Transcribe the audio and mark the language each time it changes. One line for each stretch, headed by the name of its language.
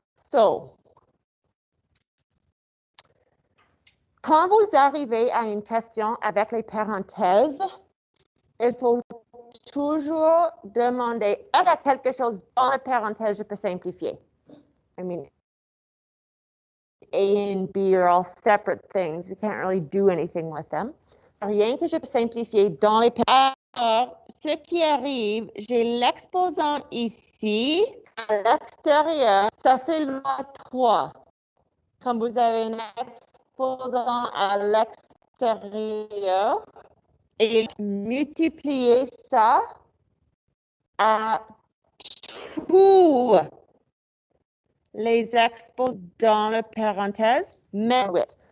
French: So, quand vous arrivez à une question avec les parenthèses, il faut toujours demander, est-ce qu'il y a quelque chose dans les parenthèses que je peux simplifier?
English: I mean, A and B are all separate things. We can't really do anything with them.
French: Rien que je peux simplifier dans les parenthèses. Alors, ce qui arrive, j'ai l'exposant ici, à l'extérieur, ça c'est loi 3. Quand vous avez un exposant à l'extérieur, et multiplier ça à tous les exposants dans la parenthèse, mais 8.